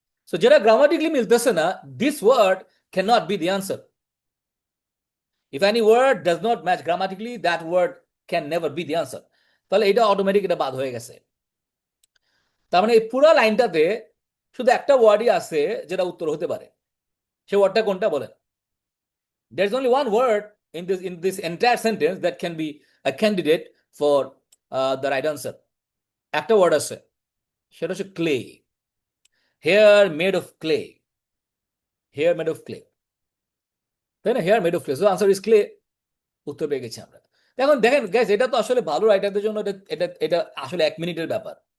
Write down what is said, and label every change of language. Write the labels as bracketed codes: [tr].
[bn] So যেটা grammatically মিলতেছে না, [en] This word can not be the answer. If any word does not match grammatically, that word can never be the answer. [bn] তাহলে এটা automatic, এটা বাদ হয়ে গেছে। তার মানে এই পুরো লাইনটাতে শুধু একটা ওয়ার্ডই আছে যেটা উত্তর হতে পারে, সেই ওয়ার্ডটা কোনটা বলেন? [en] There is only one word in this entire sentence that can be a candidate for the right answer. [bn] একটা ওয়ার্ড আছে, সেটা হচ্ছে clay, [en] Hair made of clay, hair made of clay, তাই না? Hair made of clay, so answer is clay, [bn] উত্তর পেয়ে গেছি আমরা। এখন দেখেন গ্যাস, এটা তো আসলে ভালো রাইটারদের জন্য এটা এটা এটা আসলে 1 মিনিটের ব্যাপার।